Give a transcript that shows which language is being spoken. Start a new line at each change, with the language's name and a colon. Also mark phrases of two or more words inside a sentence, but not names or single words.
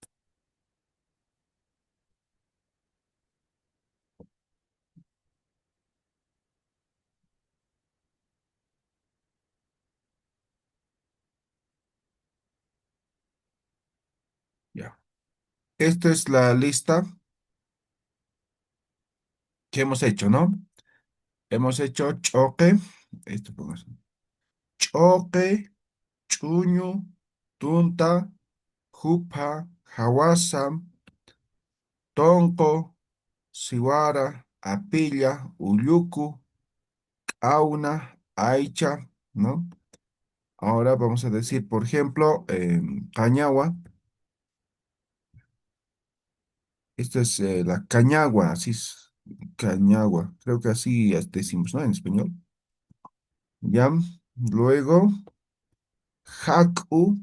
Spanish: Ya. Esta es la lista que hemos hecho, ¿no? Hemos hecho choque, esto pongas, choque,
Aymara: chuño, tunta, jupa, hawasa, tonco, siwara, apilla, ulluku, auna, aicha,
Spanish: ¿no? Ahora vamos a decir, por ejemplo, cañagua. Esta es la cañagua, así es, cañagua. Creo que así decimos, ¿no? En español. Ya. Luego, jacu.